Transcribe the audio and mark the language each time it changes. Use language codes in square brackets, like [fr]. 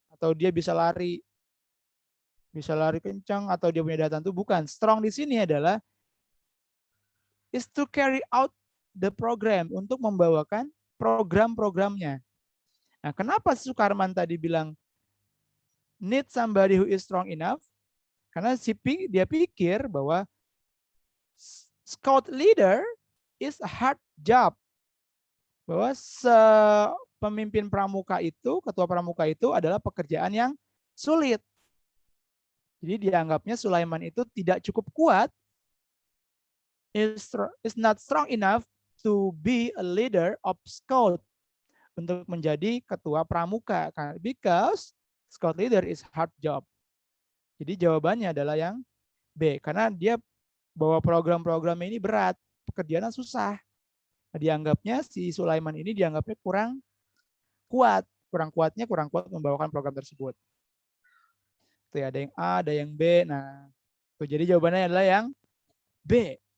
[id] Atau dia bisa lari kencang, atau dia punya daya tahan tubuh, bukan. [en] Strong [id] di sini adalah [en] is to carry out the program, [id] untuk membawakan program-programnya. Nah, kenapa Sukarman tadi bilang [en] need somebody who is strong enough? [id] Karena dia pikir bahwa [en] Scout leader is a hard job. [id] Bahwa pemimpin pramuka itu, ketua pramuka itu adalah pekerjaan yang sulit. Jadi dianggapnya Sulaiman itu tidak cukup kuat, [en] is not strong enough to be a leader of Scout, [id] untuk menjadi ketua pramuka. [en] Because Scout leader is hard job. [id] Jadi jawabannya adalah yang B, karena dia bawa program-program ini berat, pekerjaannya susah. Dianggapnya si Sulaiman ini dianggapnya kurang kuat membawakan program tersebut. Tuh, ada yang A, ada yang B. Nah, tuh, jadi jawabannya adalah yang B.